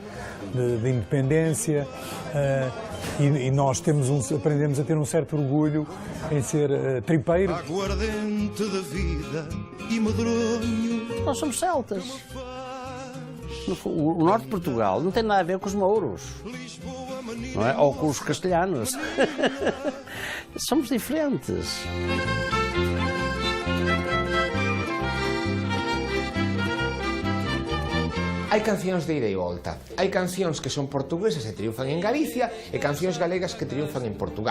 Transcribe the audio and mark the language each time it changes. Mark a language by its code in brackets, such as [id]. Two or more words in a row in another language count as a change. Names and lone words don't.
[pt] De independência. E nós aprendemos a ter um certo orgulho em ser tripeiro. Aguardente da vida e medronho. Nós somos celtas. O norte de Portugal não tem nada a ver com os mouros. [gl] non é? Ou cos castellanos. Somos diferentes. Hai cancións de ida e volta. Hai cancións que son portuguesas e triunfan en Galicia e cancións galegas que triunfan en Portugal.